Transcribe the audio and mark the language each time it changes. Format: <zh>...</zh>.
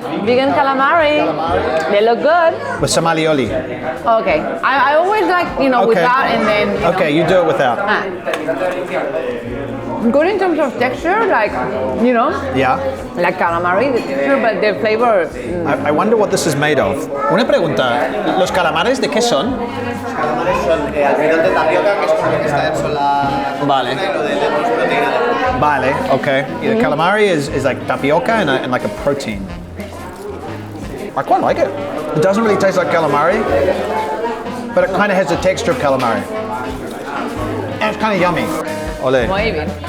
<en>Vegan calamari. They look good. With some alioli. Okay. I always like, without and then, Okay, you do it without. Good in terms of texture, like, Yeah. like calamari, the texture, but the flavor. I wonder what this is made of.</en> <es>Una pregunta, ¿los calamares de qué son? Almidón de tapioca, que es como lo que está dentro la Vale. y lo de lemon es proteína de Vale, okay.</es> <en>Yeah, the calamari is like tapioca and like a protein. I quite like it. It doesn't really taste like calamari, but it kind of has the texture of calamari. And it's kind of yummy. Ole.</en> <es>Muy bien.</es>